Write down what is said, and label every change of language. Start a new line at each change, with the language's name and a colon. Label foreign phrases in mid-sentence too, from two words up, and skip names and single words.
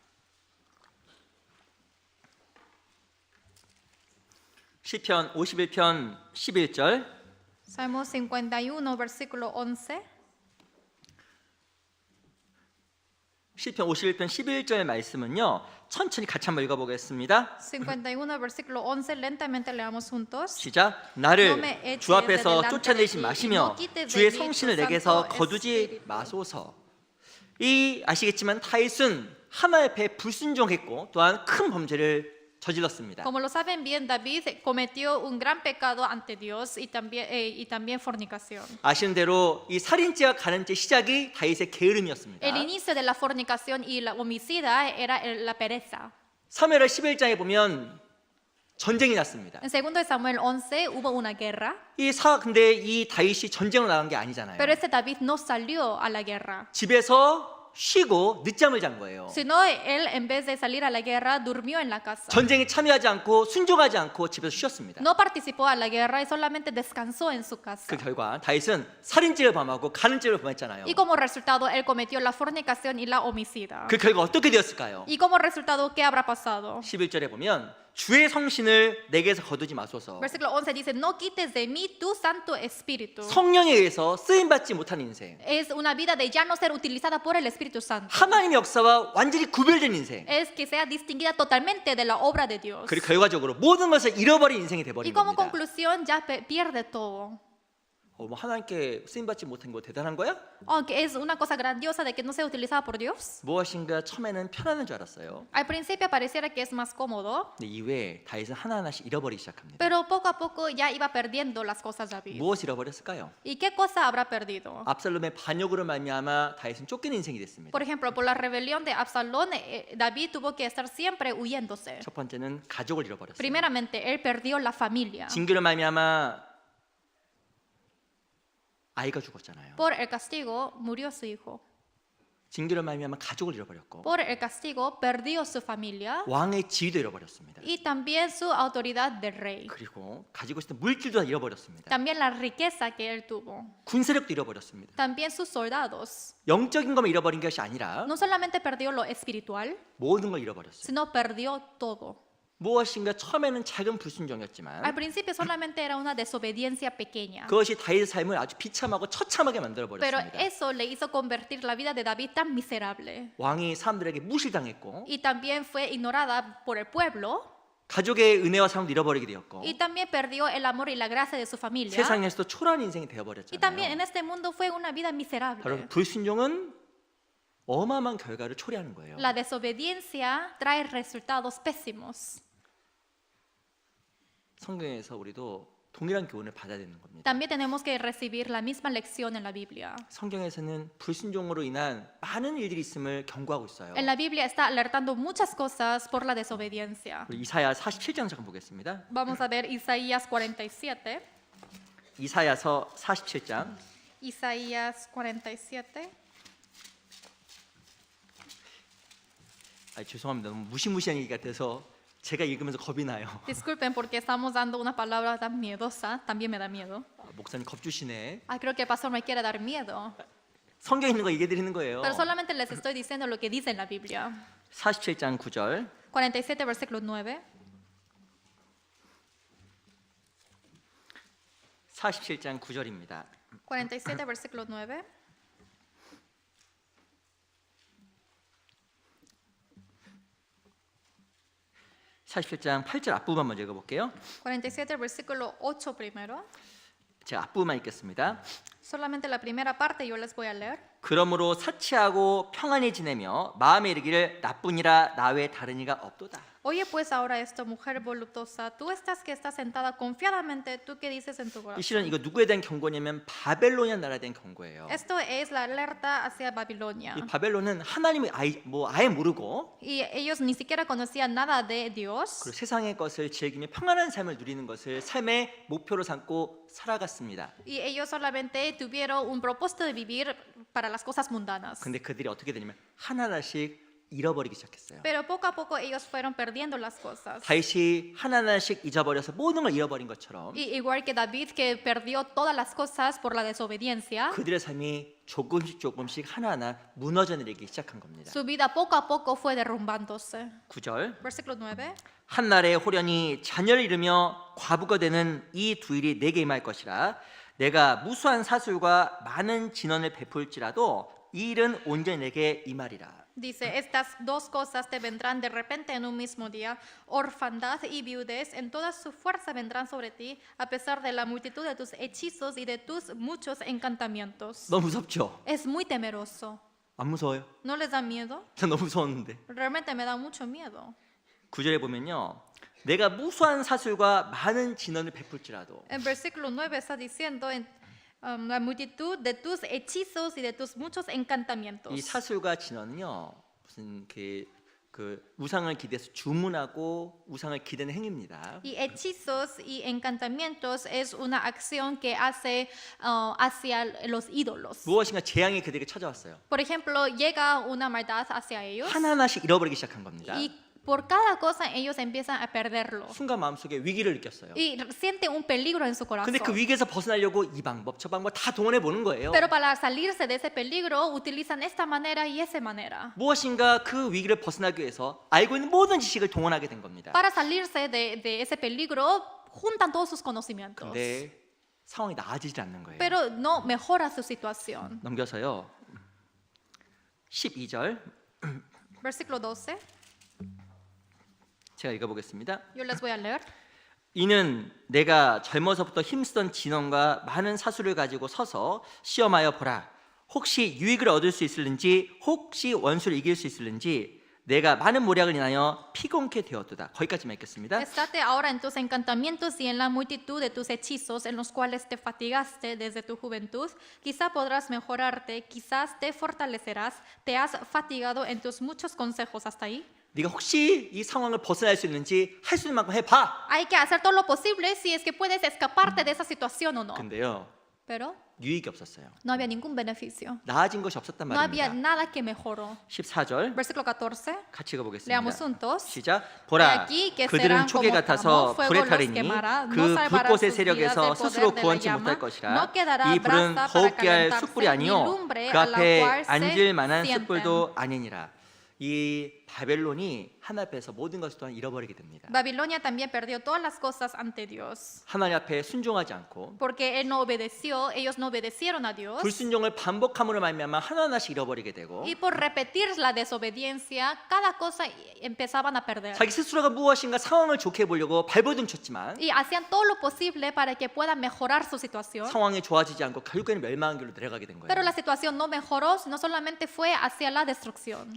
Korean: 시편 51편 11절
Spanish: Salmo 51, versículo 11.
Korean: 시편 51편 11절 말씀은요. 천천히 같이 한번 읽어보겠습니다.
Spanish: 51, versículo 11. Lentamente leamos juntos.
Korean: 시작.
Spanish: No
Korean: 나를
Spanish: me eches
Korean: 주 앞에서
Spanish: de delante
Korean: 쫓아내지
Spanish: de ti,
Korean: 마시며
Spanish: y no quites de
Korean: 주의
Spanish: mí
Korean: 성신을
Spanish: tu
Korean: 내게서
Spanish: Santo
Korean: 거두지
Spanish: Espíritu.
Korean: 마소서. 이 아시겠지만 다윗은 하나님 앞에 불순종했고 또한 큰 범죄를 저질렀습니다.
Spanish: Como lo saben bien, David cometió un gran pecado ante Dios y también fornicación.
Korean: 아시는 대로 이 살인죄와 간음죄 시작이 다윗의 게으름이었습니다.
Spanish: El inicio de la fornicación y la homicida era la pereza.
Korean: 사무엘하 11장에 보면 전쟁이 났습니다.
Spanish: En 2 de Samuel 11 hubo una guerra,
Korean: 근데 이 다윗이 전쟁으로 나간 게 아니잖아요.
Spanish: pero ese David no salió a la guerra,
Korean: 집에서 쉬고 늦잠을 잔 거예요.
Spanish: sino él en vez de salir a la guerra durmió en la casa.
Korean: 전쟁에 참여하지 않고 순종하지 않고 집에서 쉬었습니다.
Spanish: No participó a la guerra y solamente descansó en su casa.
Korean: 그 결과 다윗은 살인죄를 범하고 간음죄를 범했잖아요.
Spanish: Y como resultado él cometió la fornicación y la homicida.
Korean: 그 결과 어떻게 되었을까요?
Spanish: Y como resultado, ¿qué habrá pasado?
Korean: 11절에 보면 주의 성신을 내게서 거두지 마소서.
Spanish: Versículo 11 dice, no quites de mí tu Santo Espíritu.
Korean: 성령에 의해서 쓰임 받지 못한 인생.
Spanish: Es una vida de ya no ser utilizada por el Espíritu Santo.
Korean: 하나님의 역사와 완전히 구별된 인생.
Spanish: Es que sea distinguida totalmente de la obra de Dios.
Korean: 그리고 결과적으로 모든 것을 잃어버린 인생이
Spanish: Y
Korean: 돼버린
Spanish: como
Korean: 겁니다.
Spanish: conclusión ya pierde todo.
Korean: 뭐 하나님께 쓰임 받지 못한 거 대단한 거야?
Spanish: Aunque es una cosa grandiosa de que no sea utilizada por Dios.
Korean: 무엇인가 처음에는 편안한 줄 알았어요.
Spanish: Al principio pareciera que es más cómodo,
Korean: 근데 이후에 다윗은 하나하나씩 잃어버리기 시작합니다.
Spanish: pero poco a poco ya iba perdiendo las cosas David.
Korean: 무엇 잃어버렸을까요?
Spanish: ¿Y qué cosa habrá perdido?
Korean: 압살롬의 반역으로 말미암아 다윗은 쫓기는 인생이 됐습니다.
Spanish: Por ejemplo, por la rebelión de Absalón, David tuvo que estar siempre huyéndose.
Korean: 첫 번째는 가족을 잃어버렸어요.
Spanish: Primeramente, él perdió la familia.
Korean: 징계로 말미암아 아이가 죽었잖아요.
Spanish: Por el castigo murió su hijo.
Korean: 징계로 말미암아 가족을 잃어버렸고
Spanish: Por el castigo perdió su familia
Korean: 왕의 지위도 잃어버렸습니다.
Spanish: y también su autoridad de rey.
Korean: 그리고 가지고 있었던 물질도 다 잃어버렸습니다.
Spanish: También la riqueza que él tuvo.
Korean: 군세력도 잃어버렸습니다.
Spanish: También sus soldados.
Korean: 영적인 것만 잃어버린 것이 아니라
Spanish: No solamente perdió lo espiritual,
Korean: 모든 걸 잃어버렸어요.
Spanish: sino perdió todo.
Korean: 무엇인가 처음에는 작은 불순종이었지만
Spanish: Al principio solamente era una desobediencia pequeña,
Korean: 그것이 다윗의 삶을 아주 비참하고 처참하게 만들어
Spanish: pero
Korean: 버렸습니다.
Spanish: eso le hizo convertir la vida de David tan miserable.
Korean: 왕이 사람들에게 무시당했고
Spanish: Y también fue ignorada por el pueblo
Korean: 가족의 은혜와 사랑도 잃어버리게 되었고
Spanish: y también perdió el amor y la gracia de su familia.
Korean: 세상에서도 초라한 인생이
Spanish: Y también
Korean: 되어버렸잖아요.
Spanish: en este mundo fue una vida
Korean: 바로
Spanish: miserable.
Korean: 불순종은 어마어마한 결과를 초래하는 거예요.
Spanish: La desobediencia trae resultados pésimos.
Korean: 성경에서 우리도 동일한 교훈을 받아야 되는 겁니다.
Spanish: También tenemos que recibir la misma lección en la Biblia.
Korean: 성경에서는 불순종으로 인한 많은 일들이 있음을 경고하고 있어요.
Spanish: En la Biblia está alertando muchas cosas por la desobediencia.
Korean: 우리 이사야 47장 잠깐 보겠습니다.
Spanish: Vamos a ver Isaías 47.
Korean: 이사야서 47장
Spanish: Isaías 47.
Korean: 죄송합니다. 너무 무시무시한 얘기 같아서 제가 읽으면서 겁이 나요.
Spanish: Disculpen porque estamos dando una palabra tan miedosa, también me da miedo.
Korean: 목사님 겁주시네.
Spanish: Creo que el pastor me quiere dar miedo.
Korean: 성경에 있는 거 얘기해 드리는 거예요.
Spanish: Pero solamente les estoy diciendo lo que dice en la Biblia.
Korean: 47장 9절
Spanish: 47 versículo 9.
Korean: 47장 9절입니다.
Spanish: 47 versículo 9.
Korean: (47장 8절) 앞부분만 먼저 읽어볼게요.
Spanish: 47 versículo 8 primero.
Korean: 제가 앞부분만 읽겠습니다.
Spanish: Solamente la primera parte yo les voy a leer.
Korean: 그러므로 사치하고 평안히 지내며 마음에 이르기를 나뿐이라 나 외에 다른 이가 없도다.
Spanish: Oye pues ahora esto, mujer voluptuosa, tú estás que estás sentada confiadamente, tú que dices en tu
Korean: 이
Spanish: corazón.
Korean: 실은 이거 누구에 대한 경고냐면 바벨로니아 나라에 대한 경고예요.
Spanish: Esto es la alerta hacia Babilonia.
Korean: 이 바벨론은 하나님을 아예 모르고
Spanish: Y ellos ni siquiera conocían nada de Dios.
Korean: 그리고 세상의 것을 즐기며 평안한 삶을 누리는 것을 삶의 목표로 삼고 살아갔습니다.
Spanish: Y ellos solamente tuvieron un propósito de vivir para las cosas mundanas.
Korean: 근데 그들이 어떻게 되냐면 하나하나씩 잃어버리기 시작했어요.
Spanish: Pero poco a poco ellos fueron perdiendo las cosas.
Korean: 다윗이 하나하나씩 잊어버려서 모든 걸 잃어버린 것처럼
Spanish: Y igual que David que perdió todas las cosas por la desobediencia,
Korean: 그들의 삶이 조금씩 하나하나 무너져 내리기 시작한 겁니다.
Spanish: su vida poco a poco fue derrumbándose.
Korean: 9절
Spanish: Versículo 9.
Korean: 한날에 호련히 자녀를 잃으며 과부가 되는 이 두 일이 내게 임할 것이라 내가 무수한 사술과 많은 진언을 베풀지라도 이 일은 온전히 내게 임하리라.
Spanish: Dice, estas dos cosas te vendrán de repente en un mismo día, orfandad y viudez en toda su fuerza vendrán sobre ti, a pesar de la multitud de tus hechizos y de tus muchos encantamientos.
Korean: 너무 무섭죠?
Spanish: Es muy temeroso.
Korean: 안 무서워요?
Spanish: ¿No les da miedo?
Korean: 전 너무 무서웠는데.
Spanish: Realmente me da mucho miedo.
Korean: 9절에 보면요. 내가 무수한 사술과 많은 진언을 베풀지라도
Spanish: En versículo 9 está diciendo, la multitud de tus hechizos y de tus muchos encantamientos.
Korean: 이 사술과 진언은요. 무슨 그 우상을 기대해서 주문하고 우상을 기대는 행위입니다.
Spanish: Y hechizos y encantamientos es una acción que hace hacia los ídolos.
Korean: 무엇인가 재앙이 그들에게 찾아왔어요.
Spanish: Por ejemplo, llega una maldad hacia ellos
Korean: 하나하나씩 잃어버리기 시작한 겁니다.
Spanish: y por cada cosa ellos empiezan a perderlo.
Korean: 순간 마음속에 위기를 느꼈어요.
Spanish: Y siente un peligro en su corazón.
Korean: 근데 그 위기에서 벗어나려고 이 방법 저 방법 다 동원해 보는 거예요.
Spanish: Pero para salirse de ese peligro utilizan esta manera y esa manera.
Korean: 무엇인가 그 위기를 벗어나기 위해서 알고 있는 모든 지식을 동원하게 된 겁니다.
Spanish: Para salirse de ese peligro juntan todos sus conocimientos.
Korean: 근데 상황이 나아지지 않는 거예요.
Spanish: Pero no mejora su situación.
Korean: 넘겨서요. 12절
Spanish: Versículo 12.
Korean: 제가 읽어보겠습니다.
Spanish: Yo les voy a leer.
Korean: 이는 내가 젊어서부터 힘쓰던 진언과 많은 사술을 가지고 서서 시험하여 보라. 혹시 유익을 얻을 수 있을는지 혹시 원수를 이길 수 있을는지 내가 많은 모략을 인하여 피곤케 되었도다. 거기까지만 읽겠습니다.
Spanish: Estate ahora en tus encantamientos y en la multitud de tus hechizos en los cuales te fatigaste desde tu juventud. Quizá podrás mejorarte, quizás te fortalecerás. Te has fatigado en tus muchos consejos. ¿Hasta ahí?
Korean: 네가 혹시 이 상황을 벗어날 수 있는지 할 수 있는 만큼 해봐.
Spanish: Hay que hacer todo lo posible si es que puedes escaparte de esa situación o no.
Korean: 근데요.
Spanish: Pero
Korean: 유익이 없었어요.
Spanish: No había ningún beneficio.
Korean: 나아진 것이 없었단
Spanish: No había
Korean: 말입니다.
Spanish: nada que mejoró.
Korean: 14절
Spanish: Versículo 14.
Korean: 같이 읽어보겠습니다.
Spanish: Leamos juntos.
Korean: 시작. 보라,
Spanish: aquí que
Korean: 그들은
Spanish: serán
Korean: 초계
Spanish: como
Korean: 같아서
Spanish: fuego
Korean: 불에
Spanish: los
Korean: 타리니
Spanish: quemará,
Korean: 그
Spanish: no salvará
Korean: 불꽃의
Spanish: sus vidas
Korean: 세력에서
Spanish: del
Korean: 스스로
Spanish: poder de la
Korean: 구원치
Spanish: llama,
Korean: 못할 것이라.
Spanish: no quedará
Korean: 이 불은
Spanish: brasa para
Korean: 더욱게 할
Spanish: calentarse,
Korean: 숯불이
Spanish: ni
Korean: 아니요
Spanish: lumbre
Korean: 그
Spanish: a la
Korean: 앞에
Spanish: cual se
Korean: 앉을 만한
Spanish: sienten.
Korean: 숯불도 아니니라. 이 바벨론이 하나님 앞에서 모든 것을 또한 잃어버리게 됩니다.
Spanish: Babilonia también perdió todas las cosas ante Dios.
Korean: 하나님 앞에 순종하지 않고
Spanish: Porque él no obedeció, ellos no obedecieron a Dios.
Korean: 불순종을 반복함으로 말미암아 하나하나씩 잃어버리게 되고
Spanish: Y por repetir la desobediencia, cada cosa empezaban a perder.
Korean: 자기 스스로가 무엇인가 상황을 좋게 보려고 발버둥 쳤지만
Spanish: Y hacían todo lo posible para que puedan mejorar su situación.
Korean: 상황이 좋아지지 않고 결국에는 멸망한 길로 내려가게 된
Spanish: Pero
Korean: 거예요.
Spanish: la situación no mejoró, sino solamente fue hacia la destrucción.